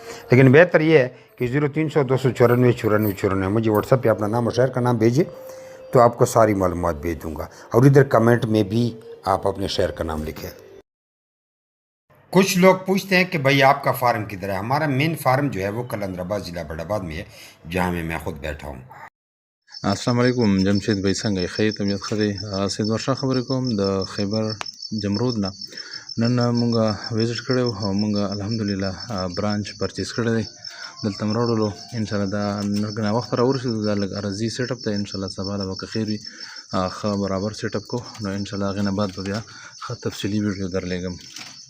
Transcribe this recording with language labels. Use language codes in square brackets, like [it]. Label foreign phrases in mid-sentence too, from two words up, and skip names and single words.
[ur] لیکن بہتر یہ ہے کہ 0300 294 94 94 مجھے واٹس ایپ پر اپنا نام اور شہر کا نام بھیجیے، تو آپ کو ساری معلومات بھیج دوں گا. اور ادھر کمنٹ میں بھی آپ اپنے شہر کا نام لکھیں. کچھ لوگ پوچھتے ہیں کہ بھائی آپ کا فارم کدھر ہے. ہمارا [en] main farm [ur] جو ہے وہ کلندرآباد ضلع بڑاباد میں ہے، جہاں میں خود بیٹھا ہوں. [ar] السلام علیکم [ps] جمشید بھائی څنګه یې ښه طبیعت ښه دی سید ورشاه خبرې کوم د خیبر جمرود نه نن مونږه وزټ کړی و او مونږه الحمدلله [en] branch purchase [ps] کړی دی دلته م راوړلو انشاءالله دا ناوخته راورسېدو دا لږ عرضي [en] set up [ps] دی انشاءالله سبا له به که خیر وي ښه برابر [en] set up [ps] کو نو انشاءالله هغې نه بعد به بیا ښه تفصیلي ویډیو درلیږم